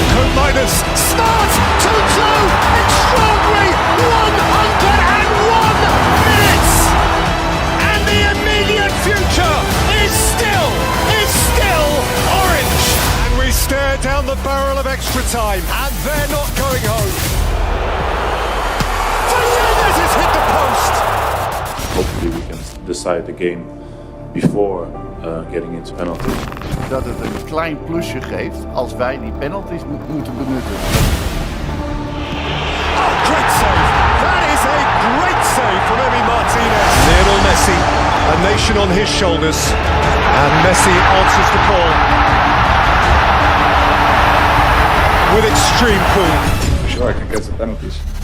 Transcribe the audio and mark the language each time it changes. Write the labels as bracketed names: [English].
[English] Minus starts 2-2. Extraordinary 101 minutes, and the immediate future is still orange. And we stare down the barrel of extra time, and they're not going home. Fernandez has hit the post. Hopefully we can decide the game before getting into penalties. [Dutch] Dat het een klein plusje geeft als wij die penalties moeten benutten. [English] Oh, great save! That is a great save from Emi Martinez. Lionel Messi, a nation on his shoulders, and Messi answers the call with extreme cool. Sure, I can get the penalties.